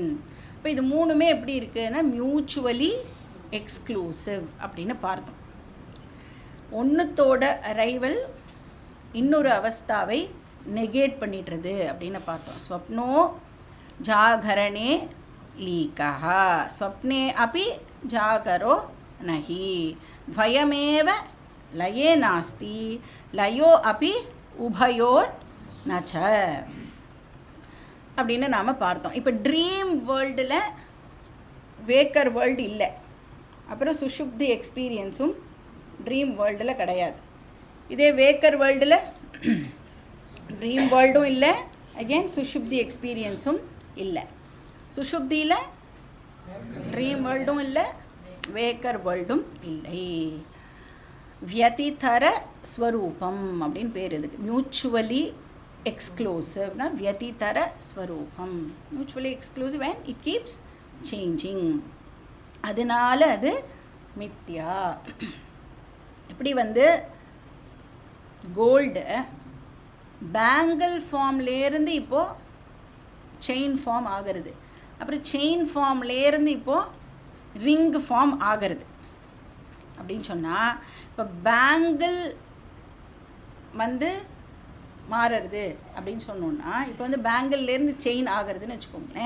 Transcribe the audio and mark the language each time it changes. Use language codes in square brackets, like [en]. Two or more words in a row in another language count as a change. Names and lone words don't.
[ta] இப்போ இது 3மே எப்படி இருக்குன்னா [en] mutually exclusive [ta] அப்படின்னு பார்த்தோம். ஒன்றுத்தோட அரைவல் இன்னொரு அவஸ்தாவை நெகேட் பண்ணிடுறது அப்படின்னு பார்த்தோம். [sa] स्वप्नो जागरणे लीकः ஸ்வப்னே अपि जागरो नहि द्वयमेव लये नास्ति लयो अपि उभयोर न च [ta] அப்படின்னு நாம் பார்த்தோம். இப்போ [en] dream world waker world [ta] இல்லை, அப்புறம் சுஷுப்தி எக்ஸ்பீரியன்ஸும் [en] dream world [ta] கிடையாது. இதே [en] waker world dream world [ta] இல்லை, அகெயின் சுஷுப்தி எக்ஸ்பீரியன்ஸும் இல்லை. சுஷுப்தியில் [en] dream world [ta] இல்லை, [en] waker world [ta] இல்லை. வியதிதர ஸ்வரூபம் அப்படின்னு பேர் இதுக்கு. [en] mutually exclusive [ta] வியதிதர ஸ்வரூபம். [en] mutually exclusive and it keeps changing. [ta] அதனால் அது மித்யா. இப்படி வந்து [en] gold bangle form [ta] இப்போது [en] chain form [ta] ஆகிறது, அப்புறம் [en] chain form [ta] இப்போது [en] ring form [ta] ஆகிறது அப்படின்னு சொன்னால், இப்போ பேங்கிள் வந்து மாறுறது அப்படின்னு சொன்னோன்னா, இப்போ வந்து பேங்கிள்லேருந்து செயின் ஆகிறதுன்னு வச்சுக்கோங்களேன்.